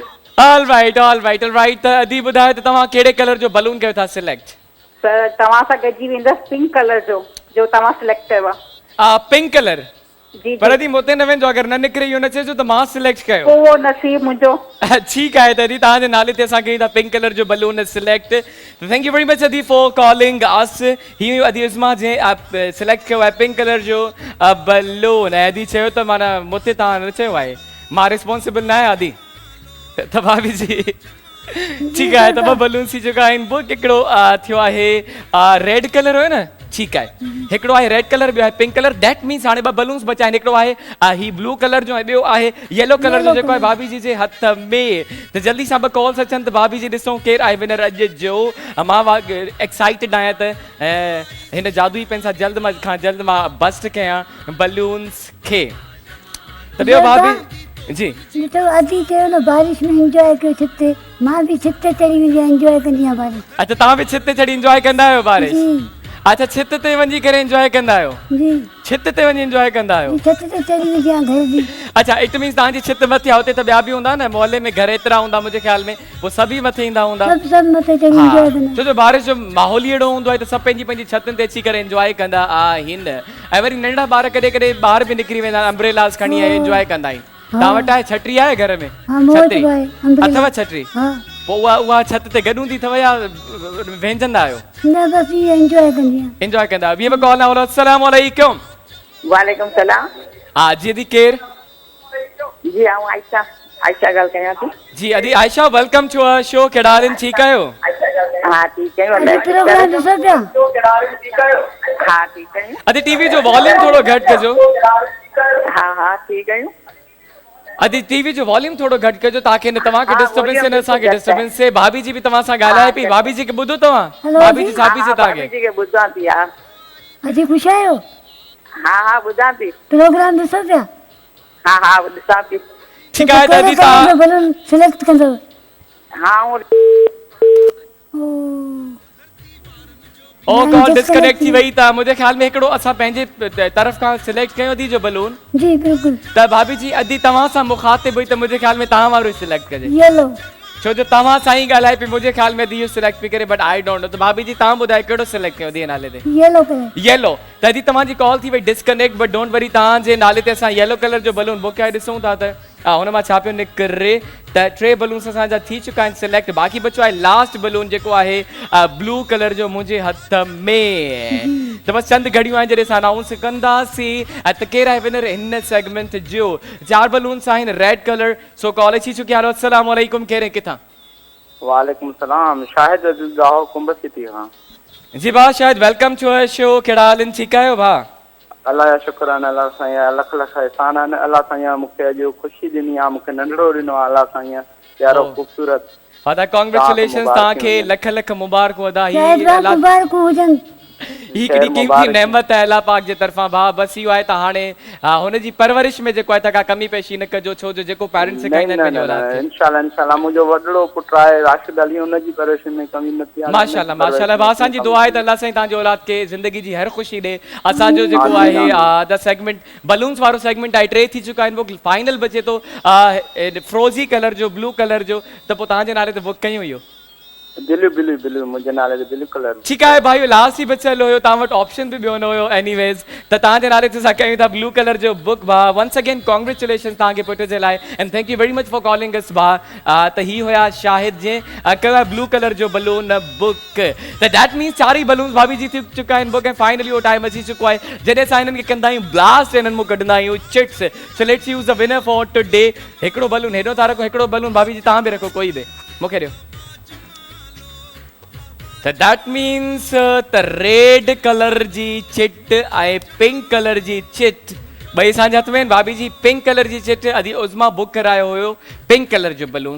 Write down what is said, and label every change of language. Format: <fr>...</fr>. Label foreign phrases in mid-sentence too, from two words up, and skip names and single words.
<en>All right</en> <sd>त अदी ॿुधायो त तव्हां कहिड़े कलर जो बलून कयो था सिलेक्ट सर तव्हां सां गॾिजी वेंदसि</sd> <en>pink color</en> <sd>जो तव्हां सिलेक्ट कयो आहे</sd> <en>pink color</en> <sd>जी पर अदी मूं ते न वेंदो अगरि न निकिरे इहो न चइजो त मां सिलेक्ट कयो उहो नसीब मुंहिंजो ठीकु आहे त अदी तव्हांजे नाले ते असां कयूं था</sd> <en>pink color</en> <sd>जो</sd> <en>balloon select thank you very much</en> <sd>अदी</sd> <en>for calling us</en> <sd>ही अदी उस्मा जे सिलेक्ट कयो आहे</sd> <en>pink color</en> <sd>जो बलून ऐं अदी चयो त माना मूं ते तव्हां न चयो आहे मां रिस्पॉन्सिबल न आहियां अदी त भाभी जी ठीकु आहे त ॿ बलून्स थी चुका आहिनि बुक हिकिड़ो थियो आहे</sd> <en>red color</en> <sd>हुयो न ठीकु आहे हिकिड़ो आहे</sd> <en>red color</en> <sd>ॿियो आहे</sd> <en>pink color that means</en> <sd>हाणे ॿ बलून्स बचा आहिनि हिकिड़ो आहे ही</sd> <en>blue color</en> <sd>जो ऐं ॿियो आहे</sd> <en>yellow color</en> <sd>जो जेको आहे भाभी जी जे हथ में त जल्दी सां ॿ कॉल्स अचनि त भाभी जी ॾिसूं केरु आहे विनर अॼु जो मां एक्साइटेड आहियां त हिन जादुई पेन सां जल्द मां बस्ट कयां बलून्स खे त ॿियो भाभी जी तो अदी चयो न बारिश में एंजॉय कयो छित ते मां बि छित ते चढ़ी वेंदी आहियां एंजॉय कंदी आहियां बारिश अच्छा तव्हां बि छित ते चढ़ी एंजॉय कंदा आहियो बारिश अच्छा छित ते वञी करे एंजॉय कंदा आहियो जी छित ते वञी एंजॉय कंदा आहियो छित ते चढ़ी वेंदी आहियां घर जी अच्छा</sd> <en>it means</en> <sd>तव्हांजी छित मथे आहे हुते त ॿिया बि हूंदा न मोहल्ले में घर एतिरा हूंदा मुंहिंजे ख्याल में पोइ सभई मथे ईंदा हूंदा सभु मथे चढ़ी एंजॉय कंदा छो जो बारिश जो माहौल ई अहिड़ो हूंदो आहे त सभु पंहिंजी छतुनि ते अची करे एंजॉय कंदा आहिनि ऐं वरी नंढा ॿार कॾहिं कॾहिं ॿाहिरि बि निकिरी वेंदा आहिनि अम्ब्रेलास खणी एंजॉय कंदा आहिनि तव्हां वटि आहे छटी आहे घर में छतरी अथव छटरी पोइ उहा छत ते गॾु हूंदी अथव या वेंजंदा आहियो न बस ये एंजॉय कंदी आहियां एंजॉय कंदा आहियो ॿी बि कॉल आहे अस्सलाम वालेकुम वालेकुम सलाम हा जी अदी केरु जी आऊं आयशा ॻाल्हि कयां थी जी अदी आयशा</sd> <en>welcome to our show</en> <sd>कहिड़ा हाल आहिनि ठीकु आहियो हा ठीकु आहियूं प्रोग्राम ॾिसो पिया हा ठीकु आहियूं अदी टीवी जो वॉल्यूम थोरो घटि कजो हा ठीकु आहियूं अदी टीवी जो वॉल्यूम थोरो घटि कजो ताकि न तव्हांखे डिस्टर्बेंस न असांखे डिस्टर्बेंस थिए भाभी जी बि तव्हां सां ॻाल्हाए पई भाभी जी खे ॿुधो तव्हां भाभी जी छा पई चए तव्हांखे ॿुधां थी हा अजी ख़ुशि आहियो हा ॿुधां थी प्रोग्राम ॾिसो पिया हा ॾिसां थी ठीकु आहे दादी तव्हां बलून सिलेक्ट कंदव?</sd> <ur>ہاں اور</ur> <sd>ओ</sd> <en>call disconnect</en> <sd>थी वई त मुंहिंजे ख्याल में हिकिड़ो असां पंहिंजे तरफ़ खां सिलेक्ट कयो थी जो बलून जी बिल्कुलु। त भाभी जी अॼु तव्हां सां मुखातिब हुई त मुंहिंजे ख्याल में तव्हां वारो सिलेक्ट कजे येलो। छो जो तव्हां सां ई ॻाल्हाए पई मुंहिंजे ख्याल में इहो सिलेक्ट पई करे</sd> <en>but I don't know.</en> <sd>त भाभी जी तव्हां ॿुधायो कहिड़ो सिलेक्ट कयो धीअ नाले ते?</sd> <en>yellow color.</en> <sd>येलो। त अॼु तव्हांजी कॉल थी वई</sd> <en>disconnect but don't worry</en> <sd>तव्हांजे नाले ते असां</sd> <en>yellow color</en> <sd>जो बलून बुक करे ॾिसूं था त हुन मां छा पियो निकिरे त 3 बलून्स असांजा थी चुका आहिनि सिलेक्ट। बाक़ी बचो आहे</sd> <en>last balloon</en> <sd>जेको आहे</sd> <en>blue color</en> <sd>जो मुंहिंजे हथ में। त बस चंद घड़ियूं आहिनि जॾहिं असां अनाउंस कंदासीं त केरु आहे विनर हिन सेगमेंट जो। 4 बलून्स आहिनि</sd> <en>red color. so call</en> <sd>अची चुकी आहे। अस्सलाम वालेकुम, केरु आहे किथां? वालेकुम सलाम, शाहिद अजीज गाहो कुंभ सिटी खां। जी भाउ शायद</sd> <en>welcome to our show.</en> <sd>कहिड़ा हाल आहिनि? ठीकु आहियो भाउ? अल्लाह जा शुक्र आहिनि, अल्लाह साईं लख लख एहसान आहिनि। अल्लाह साईं मूंखे अॼु ख़ुशी ॾिनी आहे, मूंखे नंढड़ो ॾिनो आहे अल्लाह साईं प्यारो ख़ूबसूरत। फादा कांग्रेचुलेशंस तव्हांखे लख लख मुबारकूं अदा। मुबारकूं हुजनि। हिकिड़ी कीमती नेमत आहे अल्लाह पाक जे तरफ़ां भाउ। बसि इहो आहे त हाणे हुनजी परवरिश में जेको आहे त का कमी पेशी न कजो छो जो जेको पेरेंट्स सेखारींदा आहिनि पंहिंजे औलाद खे। इंशाल्लाह इंशाल्लाह मुंहिंजो वॾड़ो पुटु आहे राशिद अली, हुनजी परवरिश में कमी न थी आहे। माशाल्लाह माशाल्लाह भाउ असांजी दुआ आहे त अल्लाह साईं तव्हांजे औलाद खे ज़िंदगी जी हर ख़ुशी ॾे। असांजो जेको आहे</sd> <en>the segment balloons</en> <sd>वारो सेगमेंट आहे 3 थी चुका आहिनि। वो फाइनल बचे थो फ्रोज़ी कलर जो</sd> <en>blue color</en> <sd>जो। त पोइ तव्हांजे नाले ते बुक कयूं इहो?</sd> <en>blue blue blue</en> <sd>मुंहिंजे नाले ते</sd> <en>blue color.</en> <sd>ठीकु आहे भाई लास्ट ई बचियल हुयो, तव्हां वटि ऑप्शन बि ॿियो न हुयो एनीवेज़। त तव्हांजे नाले ते असां कयूं था</sd> <en>blue color</en> <sd>जो बुक भाउ।</sd> <en>once again congratulation</en> <sd>तव्हांखे पुट जे लाइ</sd> <en>and thank you very much for calling us</en> <sd>भाउ। त ही हुया शाहिद जंहिं कयो आहे</sd> <en>blue color</en> <sd>जो बलून बुक। त</sd> <en>that means</en> <sd>4 ई बलून्स भाभी जी थी चुका आहिनि बुक ऐं फाइनली उहो टाइम अची चुको आहे जॾहिं असां हिननि खे कंदा आहियूं ब्लास्ट। हिननि मां कढंदा आहियूं चिट्स।</sd> <en>So let's use the winner for today.</en> <sd>हिकिड़ो बलून हेॾो था रखो, हिकिड़ो बलून भाभी जी तव्हां बि रखो, कोई बि मूंखे ॾियो। त</sd> <en>that means</en> <sd>त</sd> <en>red color</en> <sd>जी चिट ऐं</sd> <en>pink color</en> <sd>जी चिट ॿई असांजे हथ में आहिनि। भाभी जी</sd> <en>pink color</en> <sd>जी चिट अदी उज़मा बुक करायो हुयो</sd> <en>pink color</en> <sd>जो बलून।</sd>